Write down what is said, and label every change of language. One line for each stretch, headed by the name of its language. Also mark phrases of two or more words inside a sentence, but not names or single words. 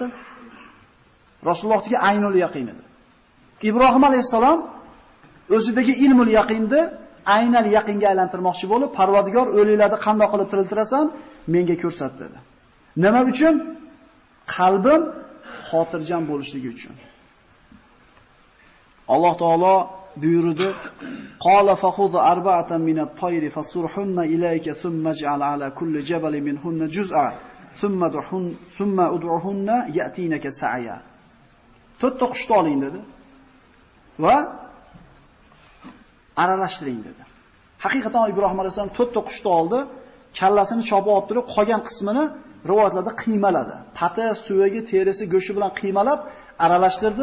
Uzbek: Rasulullohga
Arabic: عين اليقين
Uzbek: edi. Ibrohim alayhisalom o'zidagi ilmul yaqinni aynal yaqinga aylantirmoqchi bo'lib, Parvardigor o'liklarni qanday qilib tiriltirasan, menga ko'rsat dedi. Nima uchun? Qalbim xotirjam bo'lishligi uchun. Alloh taolo buyurdi:
Arabic: "قال فخذ أربعة من الطير فصرهن إليك ثم اجعل على كل جبل منهن جزءا ثم ادعهن يأتينك سعيا."
Uzbek: To'rtta qushni oling dedi va aralashtiring dedi. Haqiqatan Ibrohim alayhisalom to'rtta qushni oldi, kallasini chopib olib turib, qolgan qismini rivoyatlarda qiymaladi. Pati, suvagi, terisi, go'shi bilan qiymalab aralashtirdi.